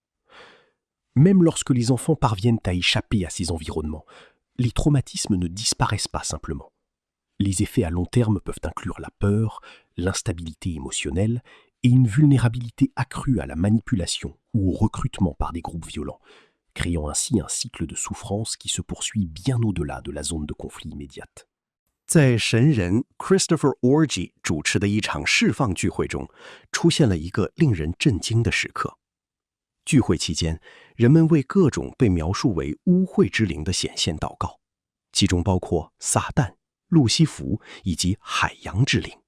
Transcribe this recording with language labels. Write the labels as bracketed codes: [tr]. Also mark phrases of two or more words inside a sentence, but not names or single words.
[fr] Même lorsque les enfants parviennent à échapper à ces environnements, les traumatismes ne disparaissent pas simplement. Les effets à long terme peuvent inclure la peur, l'instabilité émotionnelle et une vulnérabilité accrue à la manipulation ou au recrutement par des groupes violents, créant ainsi un cycle de souffrance qui se poursuit bien au-delà de la zone de conflit immédiate. [zh] 在神人 Christopher Orji 主持的一场释放聚会中，出现了一个令人震惊的时刻。聚会期间，人们为各种被描述为污秽之灵的显现祷告，其中包括撒旦、路西弗以及海洋之灵。